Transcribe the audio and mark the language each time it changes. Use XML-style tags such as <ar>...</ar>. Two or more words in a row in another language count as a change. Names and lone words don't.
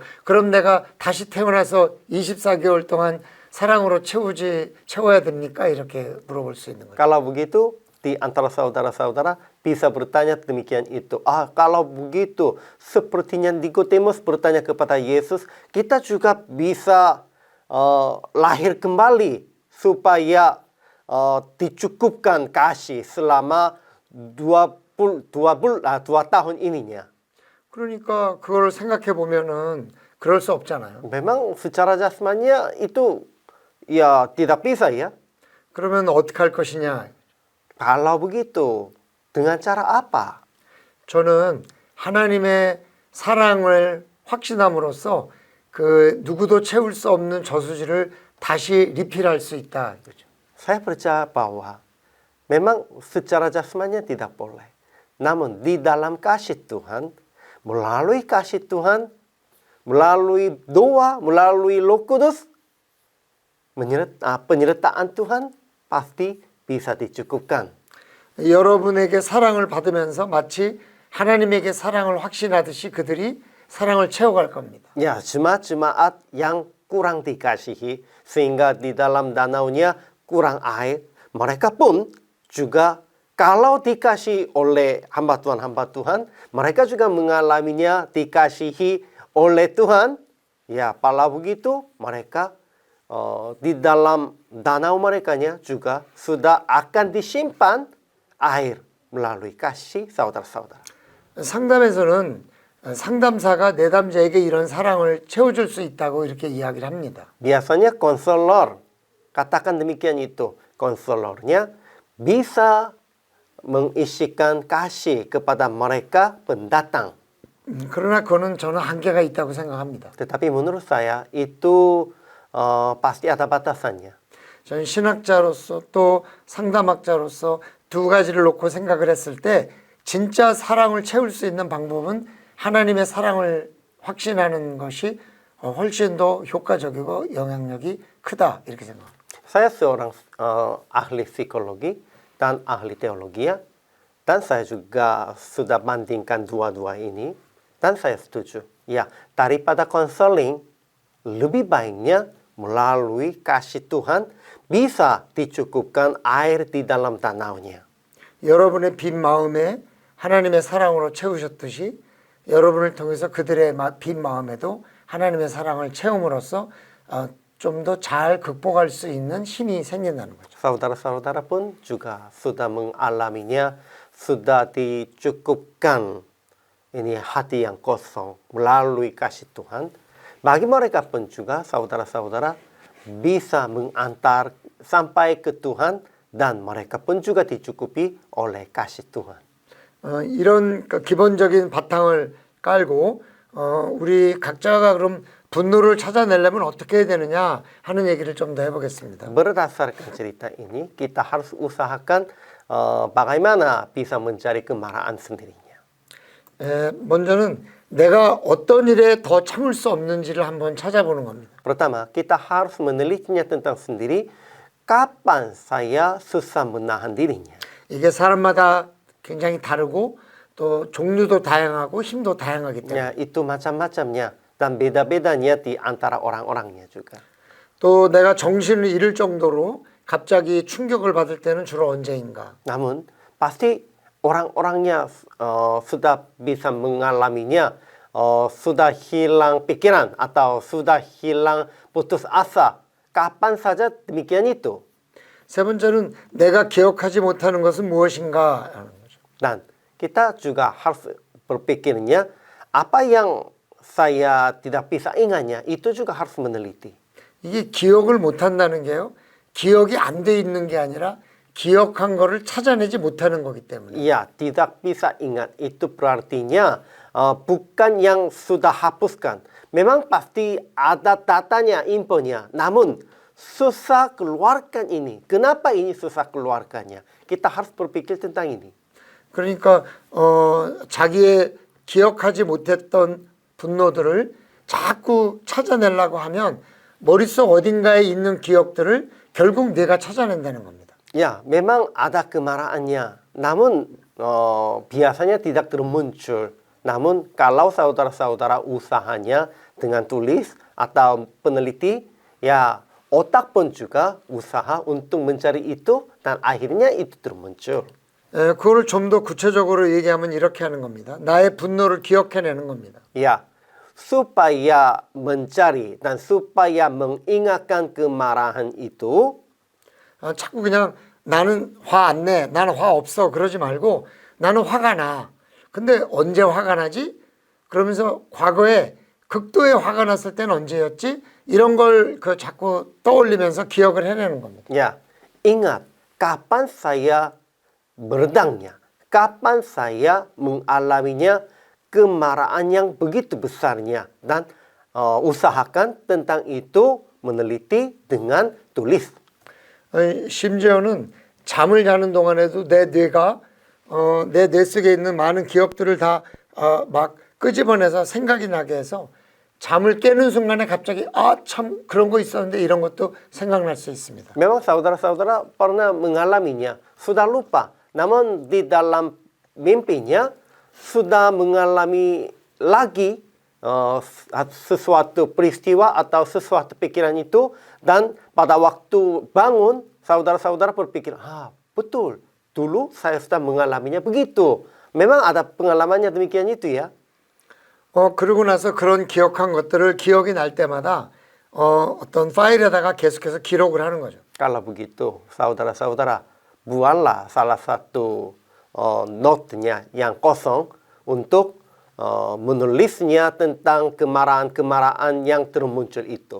<ko>그럼 내가 다시 태어나서 24개월 동안 사랑으로 채워야 됩니까? 이렇게 물어볼 수 있는 거예요.</ko> <id>Kalau begitu, di antara saudara-saudara bisa bertanya demikian itu. Kalau begitu, sepertinya Nikodemus bertanya kepada Yesus, kita juga bisa lahir kembali supaya dicukupkan kasih selama 2 tahun ininya.</id> <ko>그러니까 그걸 생각해 보면은 그럴 수 없잖아요.</ko> <id>Memang secara jasmaninya itu ya tidak bisa ya.</id> <ko>그러면 어떻게 할 것이냐?</ko> <id>Kalau begitu, dengan cara apa?</id> <ko>저는 하나님의 사랑을 확신함으로써 그 누구도 채울 수 없는 저수지를 다시 리필할 수 있다. 이거죠.</ko> <id>Saya percaya bahwa memang secara jasmaninya tidak boleh. Namun di dalam kasih Tuhan, melalui kasih Tuhan, melalui doa, melalui Roh Kudus, penyertaan Tuhan pasti bisa dicukupkan.</id> <ko>여러분에게 사랑을 받으면서 마치 하나님에게 사랑을 확신하듯이 그들이 사랑을 채워갈 겁니다.</ko> <id>Ya, jemaat-jemaat yang kurang dikasihi sehingga di dalam danaunya kurang air, mereka pun juga kalau dikasih oleh hamba Tuhan, mereka juga mengalaminya dikasihi oleh Tuhan. Ya, kalau begitu mereka di dalam danau merekanya juga sudah akan disimpan air melalui kasih saudara-saudara.</id> <ko>상담에서는 상담사가 내담자에게 이런 사랑을 채워줄 수 있다고 이렇게 이야기를 합니다.</ko> <id>Biasanya konselor katakan demikian itu. Konselornya bisa mengisikan kasih kepada mereka pendatang.</id> <ko>그러나 그거는 저는 한계가 있다고 생각합니다.</ko> <id>Tetapi menurut saya itu pasti ada batasannya.</id> <ko>저는 신학자로서 또 상담학자로서 두 가지를 놓고 생각을 했을 때 진짜 사랑을 채울 수 있는 방법은 하나님의 사랑을 확신하는 것이 훨씬 더 효과적이고 영향력이 크다 이렇게 생각합니다.</ko> <id>Saya seorang ahli psikologi dan ahli teologi ya. Dan saya juga sudah bandingkan dua-dua ini. Dan saya setuju. Ya, daripada konseling, lebih baiknya melalui kasih Tuhan bisa dicukupkan air di dalam danaunya.</id> <ko>여러분의 빈 마음에 하나님의 사랑으로 채우셨듯이 여러분을 통해서 그들의 빈 마음에도 하나님의 사랑을 채움으로써 좀 더 잘 극복할 수 있는 힘이 생긴다는 거죠.</ko> <id>Saudara-saudara pun juga sudah mengalaminya, sudah dicukupkan ini hati yang kosong melalui kasih Tuhan. Bagi mereka pun juga saudara-saudara bisa mengantar sampai ke Tuhan dan mereka pun juga dicukupi oleh kasih Tuhan.</id> <ko>이런 기본적인 바탕을 깔고 우리 각자가 그럼 분노를 찾아내려면 어떻게 해야 되느냐 하는 얘기를 좀 더 해보겠습니다.</ko> <id>Berdasarkan cerita ini, kita harus usahakan bagaimana bisa mencari kemarahan sendirinya.</id> <ko>먼저는 내가 어떤 일에 더 참을 수 없는지를 한번 찾아보는 겁니다.</ko> <id>Pertama, kita harus menelitinya tentang sendiri kapan saya susah menahan dirinya.</id> <ko>이게 사람마다 굉장히 다르고 또 종류도 다양하고 힘도 다양하기 때문에</ko> <id>Ya, itu macam-macamnya dan beda-bedanya di antara orang-orangnya juga.</id> <ko>또 내가 정신을 잃을 정도로 갑자기 충격을 받을 때는 주로 언제인가?</ko> <id>Namun, pasti orang-orangnya sudah bisa mengalaminya, sudah hilang pikiran atau sudah hilang putus asa. Kapan saja demikian itu.</id> <ko>세 번째는 내가 기억하지 못하는 것은 무엇인가 하는 거죠.</ko> <id>Dan kita juga harus berpikirnya, apa yang saya tidak bisa ingatnya, itu juga harus meneliti.</id> <ko>이게 기억을 못한다는 게요. 기억이 안 돼 있는 게 아니라 기억한 거를 찾아내지 못하는 거기 때문에.</ko> <id>Ya, tidak bisa ingat itu berartinya bukan yang sudah hapuskan. Memang pasti ada datanya, infonya. Namun susah keluarkan ini. Kenapa ini susah keluarkannya? Kita harus berpikir tentang ini.</id> <ko>그러니까 자기의 기억하지 못했던 분노들을 자꾸 찾아내려고 하면 머릿속 어딘가에 있는 기억들을 결국 내가 찾아낸다는 겁니다.</ko> <id>Ya, memang ada kemarahannya. Namun biasanya tidak termuncul. Namun kalau saudara-saudara usahanya dengan tulis atau peneliti, ya otak pun juga usaha untuk mencari itu dan akhirnya itu termuncul.</id> <ko>그거를 좀 더 구체적으로 얘기하면 이렇게 하는 겁니다. 나의 분노를 기억해내는 겁니다.</ko> <id>Ya, supaya mencari dan supaya mengingatkan kemarahan itu,</id> <ko>자꾸 그냥 나는 화 안 내, 나는 화 없어 그러지 말고 나는 화가 나. 근데 언제 화가 나지? 그러면서 과거에 극도의 화가 났을 때는 언제였지? 이런 걸 자꾸 떠올리면서 기억을 해내는 겁니다.</ko> <id>ya, ingat kapan saya berdangnya, kapan saya mengalaminya kemarahan yang begitu besarnya dan usahakan tentang itu meneliti dengan tulis.</id> <ko>심지어는 잠을 자는 동안에도 내 뇌가 내 뇌 속에 있는 많은 기억들을 다 막 끄집어내서 생각이 나게 해서 잠을 깨는 순간에 갑자기 참 그런 거 있었는데 이런 것도 생각날 수 있습니다.</ko> <id>Memang saudara-saudara pernah mengalaminya, sudah lupa. Namun di dalam mimpinya sudah mengalami lagi sesuatu peristiwa atau sesuatu pikiran itu dan pada waktu bangun saudara-saudara berpikir, betul, dulu saya sudah mengalaminya begitu. Memang ada pengalamannya demikian itu ya.</id> <ko>그러고 나서 그런 기억한 것들을 기억이 날 때마다 어떤 파일에다가 계속해서 기록을 하는 거죠.</ko> <id>Kalau begitu, saudara-saudara, buatlah salah satu notenya yang kosong untuk menulisnya tentang kemarahan-kemarahan yang termuncul itu.</id>